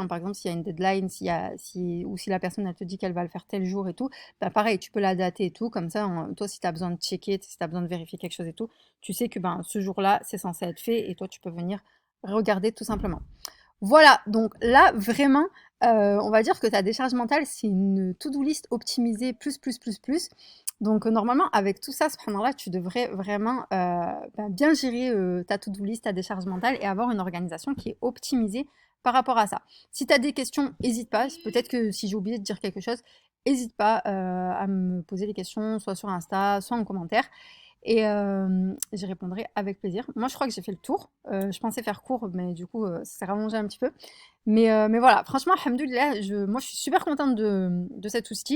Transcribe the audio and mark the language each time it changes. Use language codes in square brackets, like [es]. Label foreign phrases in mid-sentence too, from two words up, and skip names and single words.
[fr] Par exemple, s'il y a une deadline, ou si la personne elle te dit qu'elle va le faire tel jour et tout, bah, pareil, tu peux la dater et tout. Comme ça, toi, si tu as besoin de checker, si tu as besoin de vérifier quelque chose et tout, tu sais que ben, ce jour-là, c'est censé être fait et toi, tu peux venir regarder tout simplement. Voilà, donc là, vraiment, on va dire que ta décharge mentale, c'est une [en] to-do list [fr] optimisée plus, plus, plus, plus. Donc, normalement, avec tout ça, subhanallah, tu devrais vraiment bah, bien gérer ta [en] to-do list, [fr] ta décharge mentale et avoir une organisation qui est optimisée par rapport à ça. Si tu as des questions, n'hésite pas. Peut-être que si j'ai oublié de dire quelque chose, n'hésite pas à me poser les questions, soit sur Insta, soit en commentaire. Et j'y répondrai avec plaisir. Moi, je crois que j'ai fait le tour. Je pensais faire court, mais du coup, ça s'est rallongé un petit peu. Mais voilà, franchement, alhamdoulilah, moi, je suis super contente de cet outil.